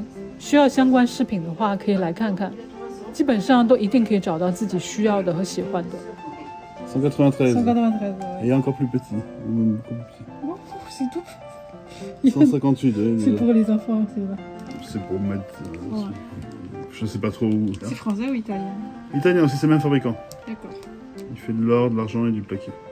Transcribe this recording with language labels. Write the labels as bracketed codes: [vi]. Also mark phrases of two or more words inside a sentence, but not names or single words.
[zh] 需要相關飾品的話，可以來看看，基本上都一定可以找到自己需要的和喜歡的。 [fr] 193. 193. Et encore plus petit. Oh, c'est tout. 158. C'est pour les enfants, c'est vrai. C'est pour mettre. Ouais. Je sais pas trop où. C'est français ou italien? Italien aussi, c'est le même fabricant. D'accord. Il fait de l'or, de l'argent et du plaqué.